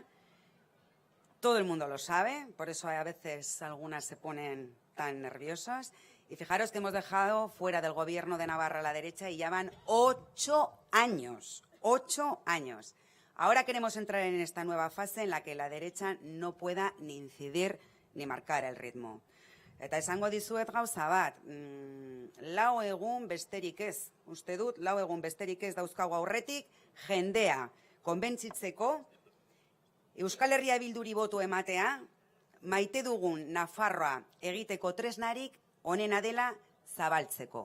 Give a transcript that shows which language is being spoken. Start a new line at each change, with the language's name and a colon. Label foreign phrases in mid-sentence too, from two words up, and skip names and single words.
Spanish: Todo el mundo lo sabe, por eso a veces algunas se ponen tan nerviosas. Y fijaros que hemos dejado fuera del gobierno de Navarra a la derecha y ya van 8 años. 8 años. Ahora queremos entrar en esta nueva fase en la que la derecha no pueda ni incidir ni marcar el ritmo.
Basque: Eta esango dizuet gauza bat, lau egun besterik ez, uste dut, lau egun besterik ez dauzkagu aurretik, jendea konbentzitzeko, Euskal Herria Bilduri boto ematea, maite dugun Nafarroa egiteko tresnarik onena dela zabaltzeko.